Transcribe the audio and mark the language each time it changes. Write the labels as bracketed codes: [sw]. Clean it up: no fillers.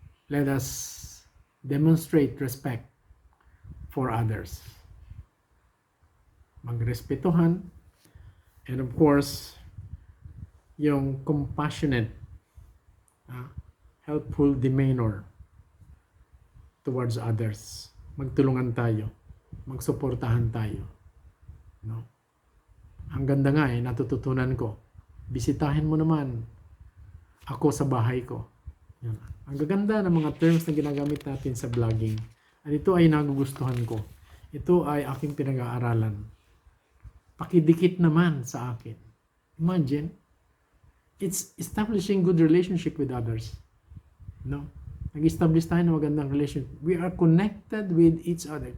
[en] Let us demonstrate respect for others. [tl] Magrespetuhan, [en] and of course, yung compassionate, helpful demeanor towards others. [tl] Magtulungan tayo, magsuportahan tayo. No? Ang ganda nga natututunan ko. Bisitahin mo naman ako sa bahay ko. Yan. Ang gaganda ng mga terms na ginagamit natin sa vlogging. At ito ay nagugustuhan ko. Ito ay aking pinag-aaralan. Pakidikit naman sa akin. [en] Imagine, it's establishing good relationship with others. No? [tl] Nag-establish tayo ng magandang [en] relationship. We are connected with each other.